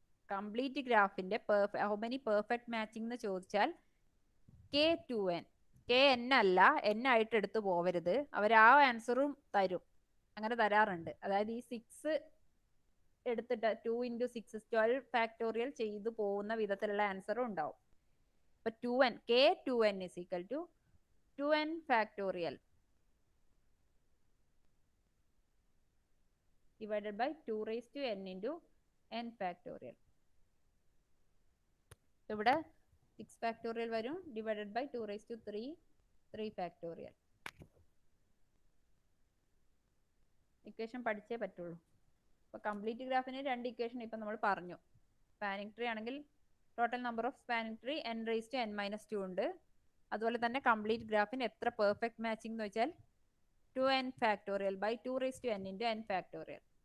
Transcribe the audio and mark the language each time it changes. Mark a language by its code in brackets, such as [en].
[ml] Complete ഗ്രാഫിന്റെ how many perfect matching എന്ന് ചോദിച്ചാൽ K2n. Kn അല്ല, n ആയിട്ട് എടുത്തു പോവരുത്. അവർ ആ ആൻസറും തരും, അങ്ങനെ തരാറുണ്ട്. അതായത് ഈ 6 എടുത്തിട്ട് 2 into 6 12 ഫാക്ടോറിയൽ ചെയ്തു പോകുന്ന വിധത്തിലുള്ള ആൻസറും ഉണ്ടാവും. [en] അപ്പൊ 2n k2n is equal to 2n factorial divided by 2 raised to n into n factorial. ഇവിടെ 6 factorial വരും divided by 2 raised to 3 factorial. [ml] Equation പഠിച്ചേ പറ്റുള്ളൂ. അപ്പോൾ കംപ്ലീറ്റ് ഗ്രാഫിന് 2 ഇക്വേഷൻ ഇപ്പം നമ്മൾ പറഞ്ഞു. സ്പാനിങ് ട്രീ ആണെങ്കിൽ total number of spanning tree [en] n raised to n minus 2 [ml] ഉണ്ട്. അതുപോലെ തന്നെ കംപ്ലീറ്റ് ഗ്രാഫിന് എത്ര പെർഫെക്റ്റ് മാച്ചിങ് എന്ന് വെച്ചാൽ [en] 2n factorial by 2 raised to n into n factorial.